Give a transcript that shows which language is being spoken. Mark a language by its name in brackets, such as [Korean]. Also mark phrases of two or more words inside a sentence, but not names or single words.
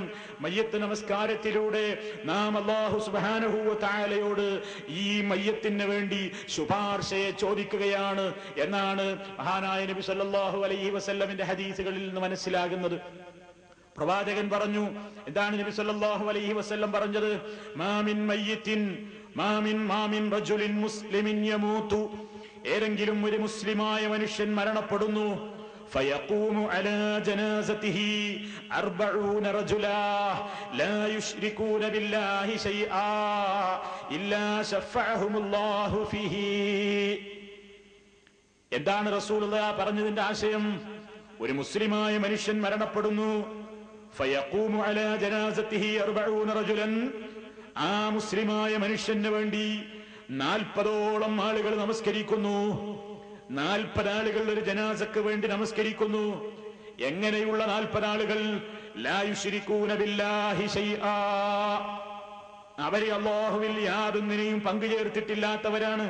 [Malayalam] മയ്യത്ത് നമസ്കാരത്തിലൂടെ നാം അല്ലാഹു [Arabic] سبحانه وتعالى [Malayalam] ഈ മയ്യത്തിന് വേണ്ടി ശുപാർശയെ ചോദിക്കുകയാണ് എന്നാണ് മഹാനായ നബി [Arabic] صلى الله عليه وسلم [Malayalam] ഹദീസുകളിൽ നിന്ന് മനസ്സിലാകുന്നത്. പ്രവാചകൻ പറഞ്ഞു, എന്താണ് നബി [Arabic] صلى الله عليه وسلم [Malayalam] പറഞ്ഞത്? [Arabic] ما من ميت ما من رجل مسلم يموت, [Malayalam] ഏതെങ്കിലും ഒരു മുസ്ലിമായ മനുഷ്യൻ മരണപ്പെടുന്നു. [Arabic] فيقوم على جنازته 40 رجلا لا يشركون بالله شيئا إلا شفعهم الله فيه. [Malayalam] എന്താണ് റസൂലുള്ളാഹി പറഞ്ഞതിന്റെ ആശയം? ഒരു മുസ്ലിമായ മനുഷ്യൻ മരണപ്പെടുന്നു. [Arabic] فيقوم على جنازته 40 رجلا, [Malayalam] ആ മുസ്ലിമായ മനുഷ്യന് വേണ്ടി 40ഓളം ആളുകൾ നമസ്കരിക്കുന്നു. 40 ആളുകൾ ഒരു ജനാസക്ക് വേണ്ടി നമസ്കരിക്കുന്നു. എങ്ങനെയുള്ള 40 ആളുകൾ? [Arabic] لا يشركون بالله شيئا, [Malayalam] അവരെ അല്ലാഹുവിൽ യാതൊന്നിനെയും പങ്കുചേർത്തിട്ടില്ലാത്തവരാണ്.